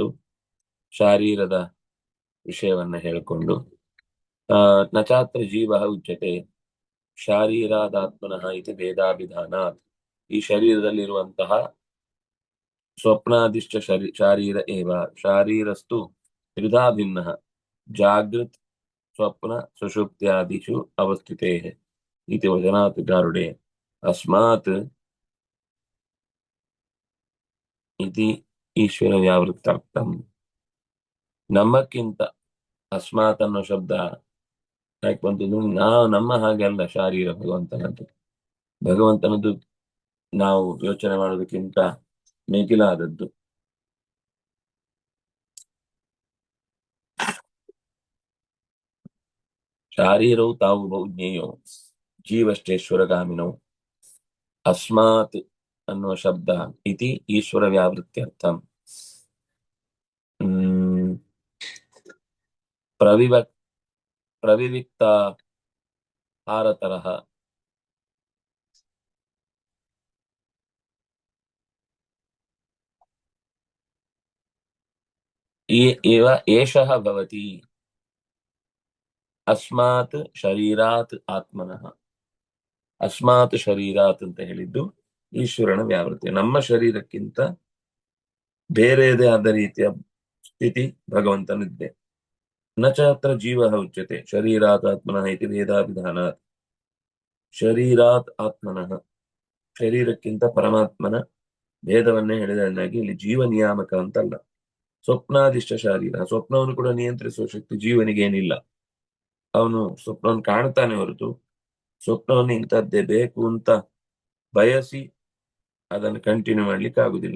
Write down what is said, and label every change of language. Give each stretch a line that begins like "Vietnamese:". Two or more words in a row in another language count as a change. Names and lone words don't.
Kannada: ಶಾರೀರದ ವಿಷಯವನ್ನ ಹೇಳಿಕೊಂಡು
Sanskrit: ನಚಾತ್ರ ಜೀವ ಉಚ್ಯತೆ ಶಾರೀರಾದಾತ್ಮನಃ ಇತಿ ಭೇದಾಭಿಧಾನಾತ್.
Kannada: ಈ ಶರೀರದಲ್ಲಿರುವಂತಹ
Sanskrit: ಸ್ವಪ್ನಾದಿಶ್ಚ ಶಾರೀರ ಏವ ಶಾರೀರಸ್ತು ತ್ರಿಧಾ ಭಿನ್ನ ಜಾಗೃತ್ ಸ್ವಪ್ನ ಸುಷುಪ್ತ್ಯಾದಿಷು ಅವಸ್ಥಿತೇ ಇತಿ ವಚನಾತ್ ಗಾರುಡೆ ಅಸ್ಮಾತ್ ಇತಿ ಈಶ್ವರ ವ್ಯಾವೃತ್ತಾರ್ಥಂ.
Kannada: ನಮ್ಮಕ್ಕಿಂತ ಅಸ್ಮಾತ್ ಅನ್ನೋ ಶಬ್ದ ಯಾಕೆ ಬಂತು? ನಮ್ಮ ಹಾಗೆ ಅಲ್ಲ ಶಾರೀರ ಭಗವಂತನದ್ದು. ಭಗವಂತನದ್ದು ನಾವು ಯೋಚನೆ ಮಾಡೋದಕ್ಕಿಂತ ಮಿಗಿಲಾದದ್ದು. ಶಾರೀರವು ತಾವು
Sanskrit: ಬಹುಜ್ಞೇಯೋ ಜೀವಶ್ಚೇಶ್ವರಗಾಮಿನೋ ಅಸ್ಮಾತ್
Kannada: ಅನ್ನುವ ಶಬ್ದ
Sanskrit: ಇತಿ ಈಶ್ವರ ವ್ಯಾವೃತ್ಯರ್ಥಂ. ಪ್ರವಿವಿಕ್ತ ಹಾರತರಃ ಏವ ಏಷಃ ಭವತಿ ಅಸ್ಮಾತ್ ಶರೀರಾತ್ ಆತ್ಮನಃ. ಅಸ್ಮಾತ್ ಶರೀರಾತ್
Kannada: ಅಂತ ಹೇಳಿದ್ದು ಈಶ್ವರನ ವ್ಯಾವೃತ್ತಿ. ನಮ್ಮ ಶರೀರಕ್ಕಿಂತ ಬೇರೆಯದೇ ಆದ ರೀತಿಯ ಸ್ಥಿತಿ ಭಗವಂತನಿದ್ದೆ.
Sanskrit: ನಚಾತ್ರ ಜೀವ ಉಚ್ಯತೆ ಶರೀರಾತ್ ಆತ್ಮನಃ ಇತಿ ಭೇದಾಭಿಧಾನಾತ್. ಶರೀರಾತ್ ಆತ್ಮನಃ
Kannada: ಶರೀರಕ್ಕಿಂತ ಪರಮಾತ್ಮನ ಭೇದವನ್ನೇ ಹೇಳಿದನ್ನಾಗಿ ಇಲ್ಲಿ ಜೀವ ನಿಯಾಮಕ ಅಂತಲ್ಲ.
Sanskrit: ಸ್ವಪ್ನಾದಿಷ್ಟ ಶಾರೀರ,
Kannada: ಸ್ವಪ್ನವನ್ನು ಕೂಡ ನಿಯಂತ್ರಿಸುವ ಶಕ್ತಿ ಜೀವನಿಗೇನಿಲ್ಲ. ಅವನು ಸ್ವಪ್ನವನ್ನು ಕಾಣ್ತಾನೆ ಹೊರತು ಸ್ವಪ್ನವನ್ನು ಇಂಥದ್ದೇ ಬೇಕು ಅಂತ ಬಯಸಿ ಅದನ್ನು ಕಂಟಿನ್ಯೂ ಮಾಡ್ಲಿಕ್ಕೆ ಆಗುದಿಲ್ಲ.